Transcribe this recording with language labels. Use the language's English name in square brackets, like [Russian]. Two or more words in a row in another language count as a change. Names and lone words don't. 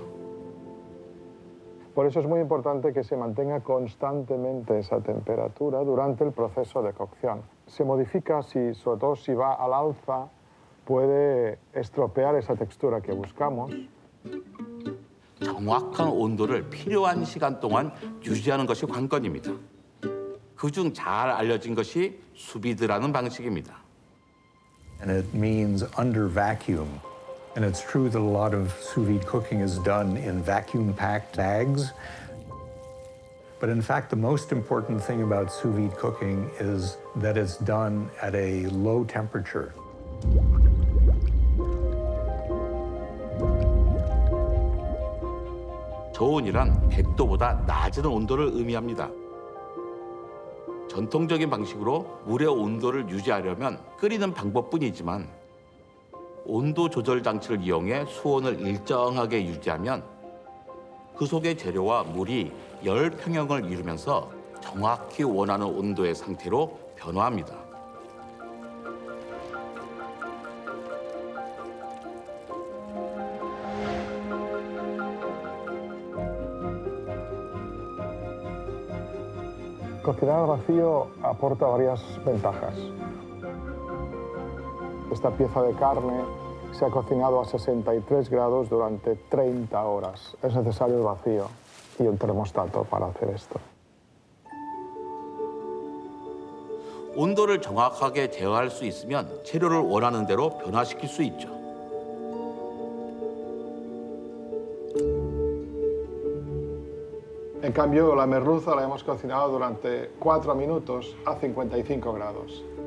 [Spanish] Por eso es muy importante que se mantenga constantemente esa temperatura durante el proceso de cocción. Se modifica, sobre todo si va al alza, puede estropear esa textura que buscamos. [Korean] 정확한 온도를 필요한 시간 동안 유지하는 것이 관건입니다. 그중 잘 알려진 것이 수비드라는 방식입니다. [English] And it means under vacuum. And it's true that a lot of [French] sous vide [English] cooking is done in vacuum-packed bags. But in fact, the most important thing about [French] sous vide [English] cooking is that it's done at a low temperature. [Korean] 저온이란 100도보다 낮은 온도를 의미합니다. 전통적인 방식으로 물의 온도를 유지하려면 끓이는 방법뿐이지만 온도 조절 장치를 이용해 수온을 일정하게 유지하면 그 속의 재료와 물이 열 평형을 이루면서 정확히 원하는 온도의 상태로 변화합니다. [Spanish] Cocinar al vacío aporta varias ventajas. Esta pieza de carne se ha cocinado a 63 grados durante 30 horas. Es necesario el vacío y un termostato para hacer esto. [Korean] 온도를 정확하게 제어할 수 있으면 재료를 원하는 대로 변화시킬 수 있죠. [Spanish] En cambio, la merluza la hemos cocinado durante 4 minutos a 55 grados.